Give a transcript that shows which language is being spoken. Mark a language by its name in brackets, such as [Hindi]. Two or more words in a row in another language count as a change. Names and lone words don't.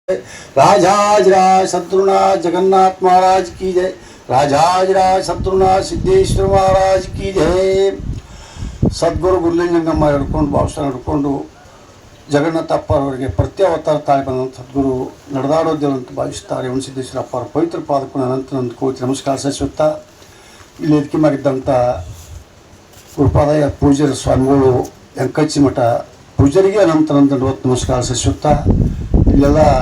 [Hindi] राजाजराज सद्गुरुनाथ जगन्नाथ महाराज की जय। राजाजराज सद्गुरुनाथ सिद्धेश्वर महाराज की जय। [Kannada] ಸದ್ಗುರು ಗುರುಲಿಂಗಮ್ಮ ಹಿಡ್ಕೊಂಡು ಭಾಷಣ ಹಿಡ್ಕೊಂಡು ಜಗನ್ನಾಥಪ್ಪ ಅವರಿಗೆ ಪ್ರತ್ಯಾವತಾರ ತಾಳಿ ಬಂದಂಥ ಸದ್ಗುರು ನಡೆದಾಡೋದೇವ ಅಂತ ಭಾವಿಸ್ತಾರೆ. ಸಿದ್ದೇಶ್ವರಪ್ಪ ಅವರ ಪವಿತ್ರ ಪಾದಕ್ಕೂ ಅನಂತ ಕೋಟಿ ನಮಸ್ಕಾರ ಸಲ್ಲಿಸುತ್ತಾ ಇಲ್ಲಿ ಎದಕಿ ಮಾಡಿದ್ದಂಥ ಗುರುಪಾದಯ್ಯ ಪೂಜಾರಿ ಸ್ವಾಮಿಗಳು ವೆಂಕಚ್ಚಿ ಮಠ ಪೂಜಾರಿಗೆ ಅನಂತ ನಮಸ್ಕಾರ ಸಲ್ಲಿಸುತ್ತಾ ಇಲ್ಲೆಲ್ಲ